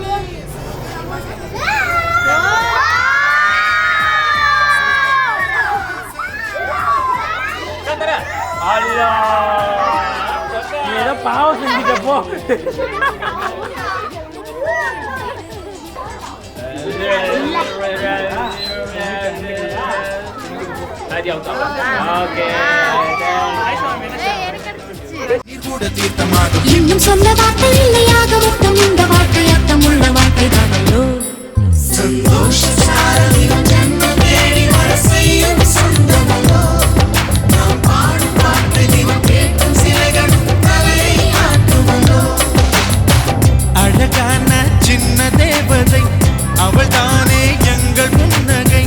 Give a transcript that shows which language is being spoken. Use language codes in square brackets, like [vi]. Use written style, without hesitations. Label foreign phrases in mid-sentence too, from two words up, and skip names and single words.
[ms] Allah. Ni dah paus ni kita po. Tadi aku. Okey. [ta] நீர் கூட தீர்த்தமாகும் இன்னும் சொல்ல வார்த்தை இல்லையாக மொத்தம் இந்த வார்த்தை அர்த்தமுள்ள வார்த்தை தானோ சந்தோஷ சாரதியும் ஜன்மம் தேடி வர செய்யும் சொந்தமோ நாம் பாடும் பாட்டை தினம் கேட்கும் சிலைகள் தலையை ஆட்டுவதோ அழகான சின்ன தேவதை அவள் தானே எங்கள் புன்னகை